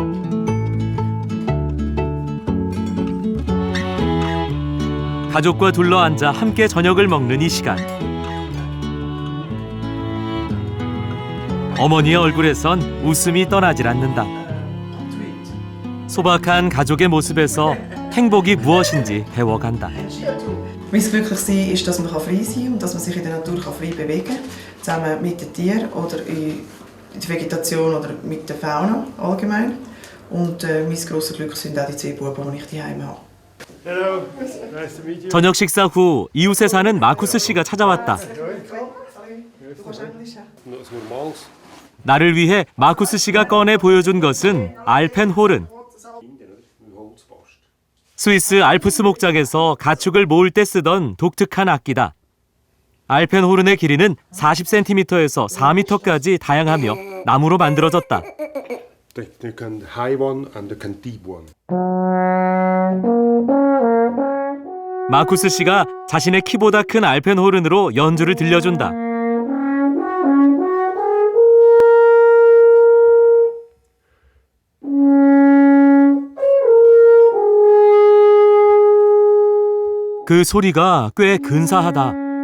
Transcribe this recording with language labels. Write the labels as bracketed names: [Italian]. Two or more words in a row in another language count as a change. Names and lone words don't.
[Korean] 가족과 둘러앉아 함께 저녁을 먹는 이 시간. 어머니의 얼굴에선 웃음이 떠나질 않는다. 소박한 가족의 모습에서 행복이 무엇인지 배워간다. [German] Mein Glücklichsein ist, dass man frei sein kann und dass man sich in der Natur frei bewegen kann, zusammen mit den Tieren oder in der Vegetation oder mit der Fauna allgemein. Und mein grosses Glück sind auch die 2 Buben, die ich daheim habe. [Korean] 저녁 식사 후 이웃에 사는 마쿠스 씨가 찾아왔다. 나를 위해 마쿠스 씨가 꺼내 보여준 것은 알펜호른. 스위스 알프스 목장에서 가축을 모을 때 쓰던 독특한 악기다. 알펜호른의 길이는 40cm에서 4m까지 다양하며 나무로 만들어졌다. [English] You can high one and you can deep one. [Korean] 마쿠스 씨가 자신의 키보다 큰 알펜호른으로 연주를 들려준다. 그 소리가 꽤 근사하다.